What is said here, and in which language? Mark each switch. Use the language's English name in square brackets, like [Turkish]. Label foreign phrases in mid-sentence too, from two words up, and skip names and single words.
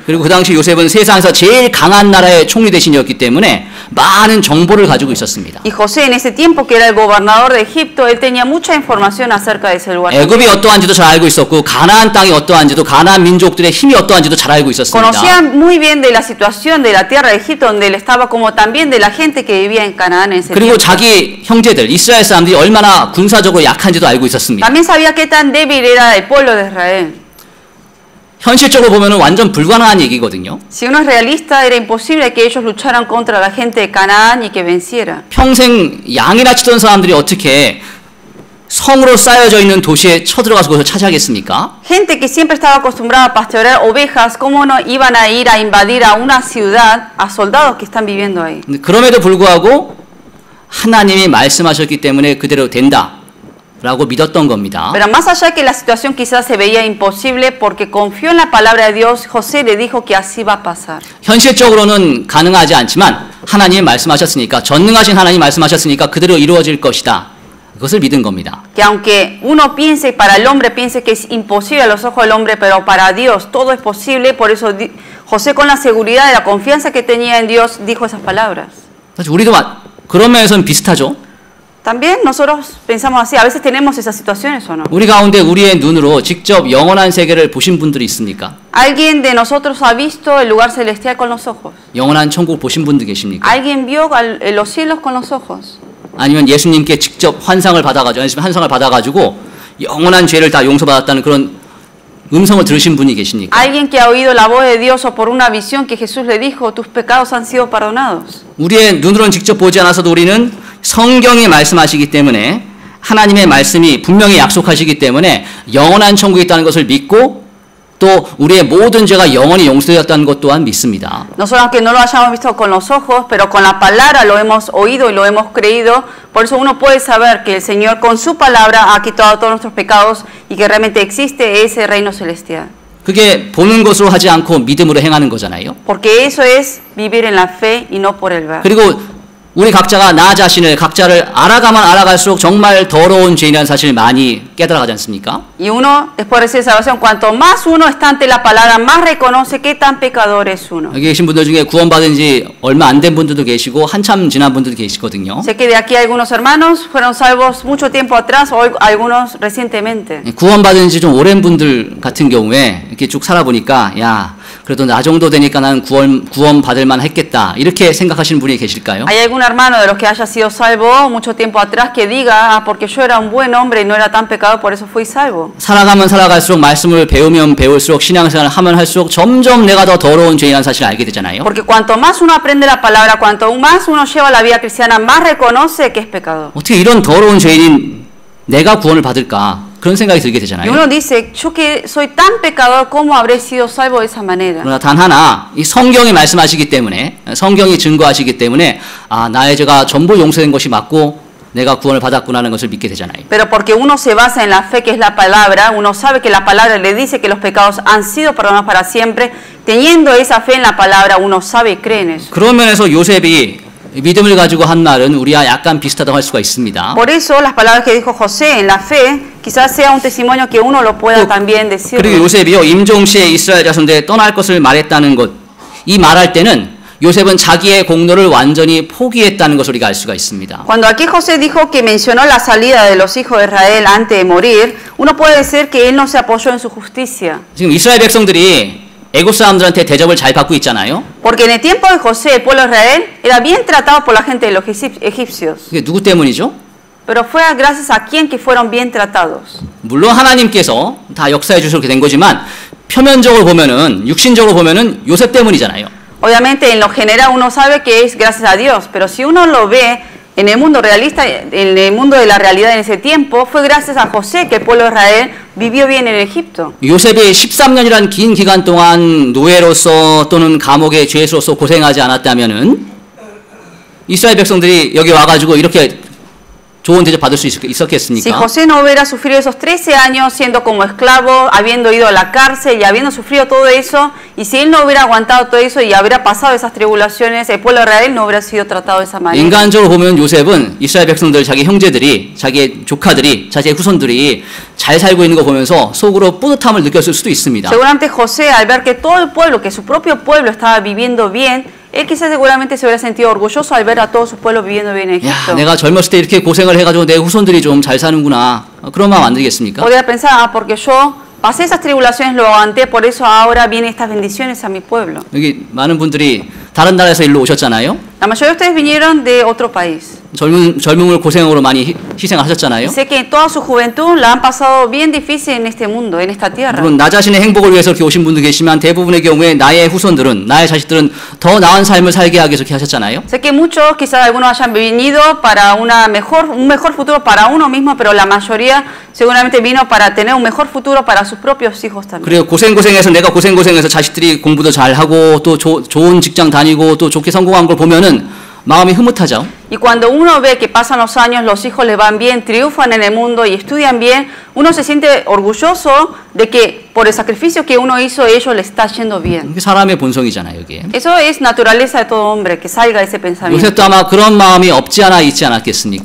[Korean] 그리고 그 당시 요셉은 세상에서 제일 강한 나라의 총리 대신이었기 때문에 많은 정보를 가지고 있었습니다. [Spanish] Y José en ese tiempo que era el gobernador de Egipto, él tenía mucha información acerca de ese lugar. [Korean] 애굽이 어떠한지도 잘 알고 있었고 가나안 땅이 어떠한지도 가나안 민족들의 힘이 어떠한지도 잘 알고 있었습니다. [Spanish] Conocía muy bien de la situación de la tierra de Egipto donde él estaba, como también de la gente que vivía en Canaán en ese [Korean] 그리고 [Spanish] tiempo. [Korean] 자기 형제들 이스라엘 사람들이 얼마나 군사적으로 약한지도 알고 있었습니다. [Spanish] También sabía qué tan débil era el pueblo de Israel. [Korean] 현실적으로 보면 완전 불가능한 얘기거든요. [Spanish] Si uno es realista, era imposible que ellos lucharan contra la gente de Canaán y que venciera. [Korean] 평생 양이나 치던 사람들이 어떻게 성으로 쌓여져 있는 도시에 쳐들어가서 그것을 차지하겠습니까? [Spanish] Gente que siempre estaba acostumbrada a pastorear ovejas, ¿cómo no iban a ir a invadir a una ciudad a soldados que están viviendo ahí? [Korean] 근데 그럼에도 불구하고 하나님이 말씀하셨기 때문에 그대로 된다 라고 믿었던 겁니다. [Spanish] Pero más allá que la situación quizás se veía imposible, porque confió en la palabra de Dios, José le dijo que así va a pasar. [Korean] 현실적으로는 가능하지 않지만 하나님이 말씀하셨으니까 전능하신 하나님이 말씀하셨으니까 그대로 이루어질 것이다. 그것을 믿은 겁니다. [Spanish] Que aunque uno piense, para el hombre piense que es imposible a los ojos del hombre, pero para Dios todo es posible. Por eso José, con la seguridad y la confianza que tenía en Dios, dijo esas palabras. [Korean] 사실 우리도 그런 면에서는 비슷하죠. [Spanish] También nosotros pensamos así, a veces tenemos esas situaciones o no. [Korean] 우리 가운데 우리의 눈으로 직접 영원한 세계를 보신 분들이 있습니까? [Spanish] ¿Alguien de nosotros ha visto el lugar celestial con los ojos? [Korean] 영원한 천국 보신 분들 계십니까? [Spanish] ¿Alguien vio los cielos con los ojos? [Korean] 아니면 예수님께 직접 환상을 받아가지고 영원한 죄를 다 용서받았다는 그런 음성을 들으신 분이 계십니까? [Spanish] ¿Alguien que ha oído la voz de Dios o por una visión que Jesús le dijo, tus pecados han sido perdonados? [Korean] 우리의 눈으로는 직접 보지 않아서도 우리는 성경이 말씀하시기 때문에 하나님의 말씀이 분명히 약속하시기 때문에 영원한 천국이 있다는 것을 믿고 또 우리의 모든 죄가 영원히 용서되었다는 것 또한 믿습니다. [Spanish] Nosotros, aunque no lo hayamos visto con los ojos, pero con la palabra lo hemos oído y lo hemos creído. Por eso uno puede saber que el Señor con su palabra ha quitado todos nuestros pecados y que realmente existe ese reino celestial. [Korean] 그게 보는 것으로 하지 않고 믿음으로 행하는 거잖아요. [Spanish] Porque eso es vivir en la fe y no por el ver. [Korean] 그리고 우리 각자가 나 자신을 각자를 알아가면 알아갈수록 정말 더러운 죄인이라는 사실을 많이 깨달아가지 않습니까? [Spanish] Y uno, después de recibir salvación, cuanto más uno está ante la palabra, más reconoce qué tan pecador es uno. [Korean] 여기 계신 분들 중에 구원받은 지 얼마 안 된 분들도 계시고 한참 지난 분들도 계시거든요. [Spanish] Sé que de aquí algunos hermanos fueron salvos mucho tiempo atrás o algunos recientemente. [Korean] 구원받은 지 좀 오랜 분들 같은 경우에 이렇게 쭉 살아보니까 야 그래도 나 정도 되니까 난 구원 받을 만 했겠다 이렇게 생각하시는 분이 계실까요? [Spanish] ¿Hay algún hermano de los que haya sido salvo mucho tiempo atrás que diga, ah, porque yo era un buen hombre y no era tan pecador, por eso fui salvo? [Korean] 살아가면 살아갈수록 말씀을 배우면 배울수록 신앙생활을 하면 할수록 점점 내가 더 더러운 죄인이라는 사실을 알게 되잖아요. [Spanish] Porque cuanto más uno aprende la palabra, cuanto más uno lleva la vida cristiana, más reconoce que es pecador. [Korean] 어떻게 이런 더러운 죄인인 내가 구원을 받을까? 그런 생각이 들게 [Spanish] Y [Korean] 되잖아요. [Spanish] uno dice, yo que soy tan pecador, ¿cómo habré sido salvo de esa manera? [Korean] 그러나 단 하나 이 성경이 말씀하시기 때문에 성경이 증거하시기 때문에 아 나의 죄가 전부 용서된 것이 맞고 내가 구원을 받았구나라는 것을 믿게 되잖아요. [Spanish] Pero porque uno se basa en la fe que es la palabra, uno sabe que la palabra le dice que los pecados han sido perdonados para siempre. Teniendo esa fe en la palabra, uno sabe y cree en eso. [Korean] 그런 면에서 요셉이 믿음을 가지고 한 말은 우리와 약간 비슷하다고 할 수가 있습니다. [Spanish] Por eso las palabras que dijo José en la fe Quizás sea un testimonio que uno lo pueda también decir. [Korean] 그리고 요셉이요 임종시에 이스라엘 자손들에 떠날 것을 말했다는 것, 이 말할 때는 요셉은 자기의 공로를 완전히 포기했다는 것을 우리가 알 수가 있습니다. [Spanish] Cuando aquí José dijo que mencionó la salida de los hijos de Israel antes de morir, uno puede decir que él no se apoyó en su justicia. [Korean] 지금 이스라엘 백성들이 애굽 사람들한테 대접을 잘 받고 있잖아요. [Spanish] Porque en el tiempo de José, el pueblo de Israel era bien tratado por la gente de los egipcios. [Korean] 그게 누구 때문이죠? [Spanish] Pero fue gracias a quien que fueron bien tratados. [Korean] 물론 하나님께서 다 역사해 주셔서 그렇게 된 거지만 표면적으로 보면은 육신적으로 보면은 요셉 때문이잖아요. [Spanish] Obviamente en lo general uno sabe que es gracias a Dios, pero si uno lo ve en el mundo realista, en el mundo de la realidad en ese tiempo, fue gracias a José que el pueblo de Israel vivió bien en Egipto. [Korean] 요셉이 13년이란 긴 기간 동안 노예로서 또는 감옥의 죄수로서 고생하지 않았다면은 이스라엘 백성들이 여기 와가지고 이렇게 좋은 대접 받을 수 [Spanish] Si [Korean] 있었겠습니까? [Spanish] José no hubiera sufrido esos 13 años siendo como esclavo, habiendo ido a la cárcel y habiendo sufrido todo eso, y si él no hubiera aguantado todo eso y hubiera pasado esas tribulaciones, el pueblo de Israel no hubiera sido tratado de esa manera. [Korean] 인간적으로 보면 요셉은 이스라엘 백성들, 자기 형제들이, 자기 조카들이, 자기의 후손들이 잘 살고 있는 거 보면서 속으로 뿌듯함을 느꼈을 수도 있습니다. [Spanish] Seguramente José, al ver que todo el pueblo, que su propio pueblo estaba viviendo bien, él quizás seguramente se hubiera sentido orgulloso al ver a todo su pueblo viviendo bien en [Korean] 야, [Spanish] Egipto. [Korean] 내가 젊었을 때 이렇게 고생을 해가지고 내 후손들이 좀 잘 사는구나. 그런 마음 안 들겠습니까? [Spanish] Podría pensar, porque yo pasé esas tribulaciones, lo aguanté, por eso ahora vienen estas bendiciones a mi pueblo. [Korean] 여기 많은 분들이 다른 나라에서 일로 오셨잖아요. [Spanish] La mayoría de ustedes vinieron de otro país. [Korean] 젊음을 고생으로 많이 희생하셨잖아요. [Spanish] Sé que toda su juventud la han pasado bien difícil en este mundo, en esta tierra. [Korean] 물론 나 자신의 행복을 위해서 이렇게 오신 분도 계시지만 대부분의 경우에 나의 후손들은, 나의 자식들은 더 나은 삶을 살게 하기 위해서 이렇게 하셨잖아요. [Spanish] Sé que muchos, quizás algunos hayan venido para un mejor futuro para uno mismo, pero la mayoría seguramente vino para tener un mejor futuro para sus propios hijos también. [Korean] 그리고 고생해서 내가 고생해서 자식들이 공부도 잘하고 또 좋은 직장 다니고 또 좋게 성공한 걸 보면은 마음이 흐뭇하죠. [Spanish] Y cuando uno ve que pasan los años, los hijos les van bien, triunfan en el mundo y estudian bien, uno se siente orgulloso de que por el sacrificio que uno hizo, ellos les está yendo bien. [Korean] 이게 사람의 본성이잖아요, 이게. [Spanish] Eso es naturaleza de todo hombre, que salga ese pensamiento. [Korean] 요셉도 아마 그런 마음이 없지 않아 있지 않았겠습니까?